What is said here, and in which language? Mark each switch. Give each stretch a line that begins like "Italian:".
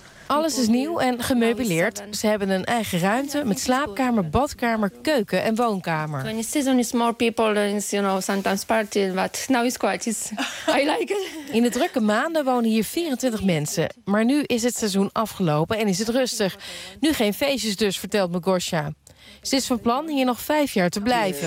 Dutch: Alles is nieuw en gemeubileerd. Ze hebben een eigen ruimte met slaapkamer, badkamer, keuken en woonkamer.
English: When the season is more people, it's, you know, sometimes party, but now it's quiet. It's, I like it.
Dutch: In de drukke maanden wonen hier 24 mensen. Maar nu is het seizoen afgelopen en is het rustig. Nu geen feestjes dus, vertelt Magosja. Ze is van plan hier nog 5 jaar te blijven.